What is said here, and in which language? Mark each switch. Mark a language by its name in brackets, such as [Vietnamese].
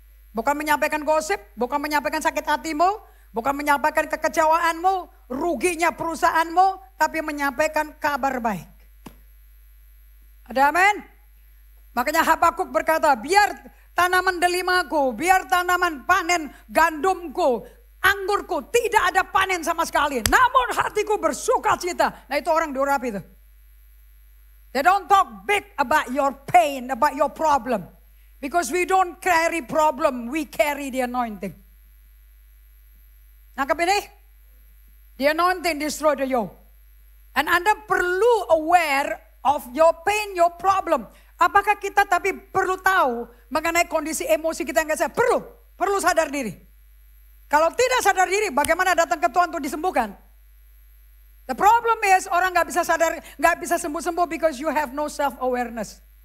[Indonesian] Bukan menyampaikan gosip, bukan menyampaikan sakit hatimu, bukan menyampaikan kekecewaanmu, ruginya perusahaanmu, tapi menyampaikan kabar baik. Ada amin? Makanya Habakuk berkata, biar tanaman delimaku, biar tanaman panen gandumku, anggurku, tidak ada panen sama sekali. Namun hatiku bersuka cita. Nah itu orang diurapi itu. [English] They don't talk big about your pain, about your problem. Because we don't carry problem, we carry the anointing. [Indonesian] Nangkap ini? [English] The anointing destroy the yoke. And Anda perlu aware of your pain, your problem. [Indonesian] Apakah kita tapi perlu tahu mengenai kondisi emosi kita yang gak sehat? Perlu sadar diri. Kalau tidak sadar diri, bagaimana datang ke Tuhan untuk disembuhkan? [English] The problem is [Indonesian] orang gak bisa sadar, gak bisa sembuh-sembuh [English] because you have no self-awareness.